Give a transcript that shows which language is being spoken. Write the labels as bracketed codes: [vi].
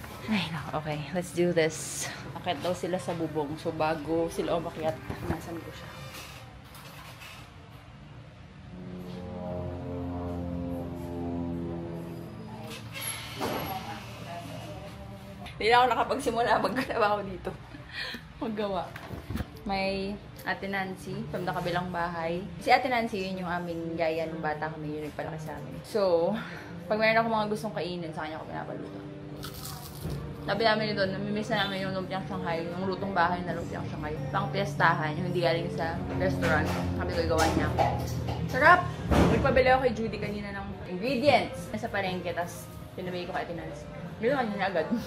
[en] Ay, okay, let's do this. [tl] Akyat daw sila sa bubong. So, bago sila umakyat, nasan ko siya. Hindi na ako nakapagsimula. Magkalawa ako dito. Maggawa. May Ate Nancy from the kabilang bahay. Si Ate Nancy, yun yung aming yaya nung bata kami. Yun nagpalaki sa amin. So, pag mayroon ako mga gustong kainin, sa kanya ako pinapaluto. Sabi namin doon, namimiss na namin yung lumpiang Shanghai, yung lutong bahay na lumpiang Shanghai. Pang piestahan, yung hindi galing sa restaurant. Sabi ko, igawa niya ako. Sarap! Nagpabili ako kay Judy kanina ng ingredients. Nasa palengke, tapos pinabili ko kay Ate Nancy. Ginawa niya agad.